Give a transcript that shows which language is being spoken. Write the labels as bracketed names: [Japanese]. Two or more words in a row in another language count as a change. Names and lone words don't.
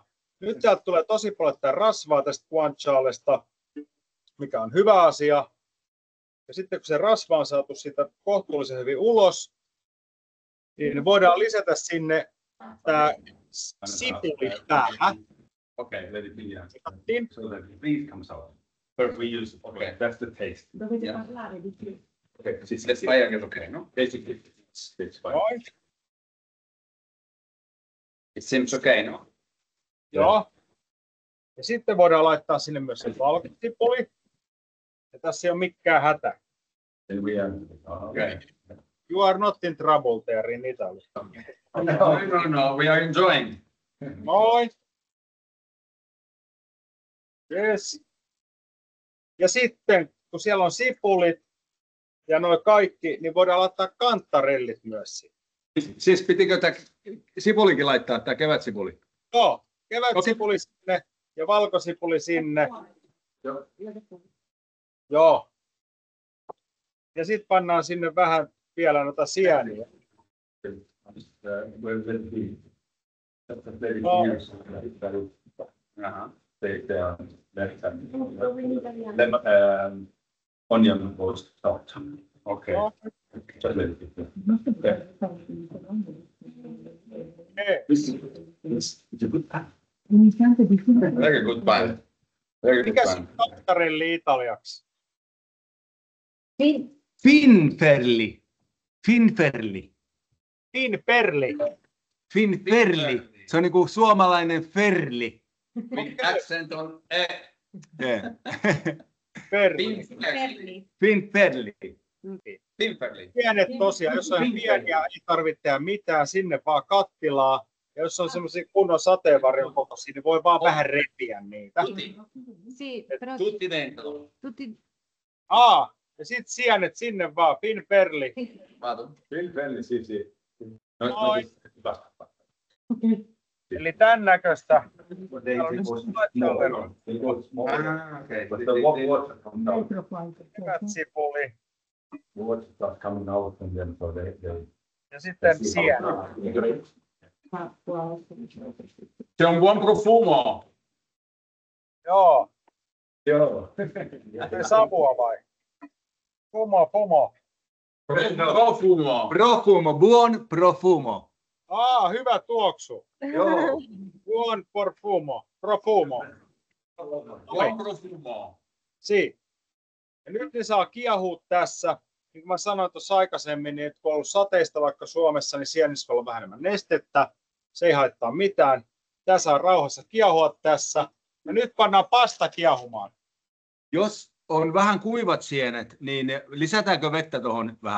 [Finnish] Nyt sieltä tulee tosi paljon rasvaa tästä guancialesta, mikä on hyvä asia. Ja sitten kun se rasva on saatu siitä kohtuullisen hyvin ulos, niin voidaan lisätä sinne tämä sipuli tähän. [English] Okay, let it be. Yeah. [Finnish] Niin. [English] So that it please comes out. But we use, okay, that's the taste. Yeah. Okay, siis let's try again, okay, no? Basically, it's fine. [Finnish] Noin. [English] It seems okay, no? [Finnish] Joo. Ja sitten voidaan laittaa sinne myös se valkosipuli. Ja tässä ei ole mikään hätä. [English] Then we are, okay. You are not in trouble there in Italy. No, we are enjoying. Noin. Yes. [Finnish] Ja sitten, kun siellä on sipulit ja nuo kaikki, niin voidaan laittaa kantarellit myös siihen. Siis pitikö tämä sipulikin laittaa, tämä kevätsipuli? Joo, kevätsipuli sinne ja valkosipuli sinne. Joo. Ja sitten pannaan sinne vähän vielä noita sieniä. [English] Onion roast salt. Okay. Just let it be. This is a good pan. Very good pan. Very good [Finnish] Mikä se [English] pan. [Finnish] on kantarelli italiaksi? Finferli. Finferli. Finperli. Finferli. Se on niinku suomalainen ferli. [English] With accent on e. Yeah. [Finnish] Perli. Finferli. Finferli. Pienet tosiaan, jos on pieniä, ei tarvitse mitään, sinne vaan kattilaa. Ja jos on semmoisia kunnon sateenvarjon kokoisia, niin voi vaan vähän repiä niitä. [Italian] Tutti dentro. [Finnish] Ja sitten sienet sinne vaan, finperli. [Italian] Vado. [Finnish] Finferli, siis. Noin. Eli tämän näköistä. Kevätsipuli. Ja sitten sienet. [Italian] C'è un buon profumo. [Finnish] Joo. Joo. Savua vai? [Italian] Fumo. Profumo. Profumo, buon profumo. [Finnish] Hyvä tuoksu. Joo. [Italian] Buon profumo. Buon profumo. Si. [Finnish] Ja nyt ne saa kiehua tässä. Niin kuin mä sanoin tuossa aikaisemmin, niin kun on ollut sateista vaikka Suomessa, niin sienissä on vähän enemmän nestettä. Se ei haittaa mitään. Tämä saa rauhassa kiehua tässä. Ja nyt pannaan pasta kiehumaan. Jos on vähän kuivat sienet, niin lisätäänkö vettä tuohon vähän?